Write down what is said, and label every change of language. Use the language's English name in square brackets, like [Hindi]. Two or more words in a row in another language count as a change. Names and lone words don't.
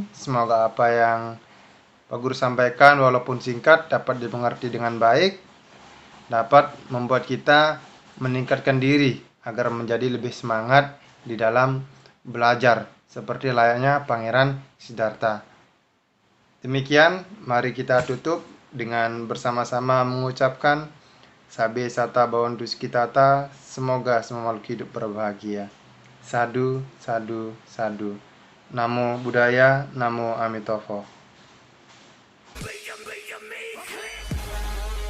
[Indonesian] Semoga apa yang Pak Guru sampaikan walaupun singkat dapat dimengerti dengan baik, dapat membuat kita meningkatkan diri agar menjadi lebih semangat di dalam belajar seperti layaknya Pangeran Siddhartha. Demikian, mari kita tutup dengan bersama-sama mengucapkan [Pali] Sabe Sata Bhavantu Sukhitata, [Indonesian] semoga semua makhluk hidup berbahagia. [Pali] Sadu, sadu, sadu. Namo Buddhaya, Namo Amitofo.